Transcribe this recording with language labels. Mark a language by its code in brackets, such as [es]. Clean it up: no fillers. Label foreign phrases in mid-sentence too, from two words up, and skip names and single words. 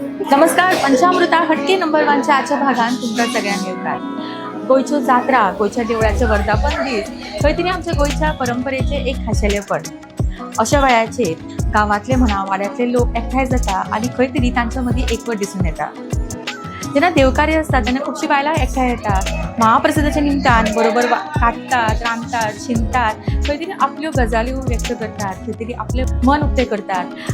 [kok] नमस्कार. पंचामृता हटके नंबर 1च्या आजच्या भागात तुमच्या सगळ्यांना येतात. गोयच्यो जात्रा, गोयच्या देवळाचे वर्धापन दीस खंय तरी आमच्या गोयच्या परंपरेचे एक खाशेलेपण. अशा वेळाचेर गांवांतले म्हणा वाड्यातले लोक एकठांय जाता आणि खंय तरी तांच्या मदीं एकवट दिसून येता. जेन्ना देवकार्य आसता तेन्ना खुबशीं बायलां एकठांय येतात. महाप्रसादाच्या निमतान बरोबर काडटात, रांदतात, शिंतात, खंय तरी आपल्यो गजाल्यो व्यक्त करतात, खंय तरी आपलें मन उक्तें करतात.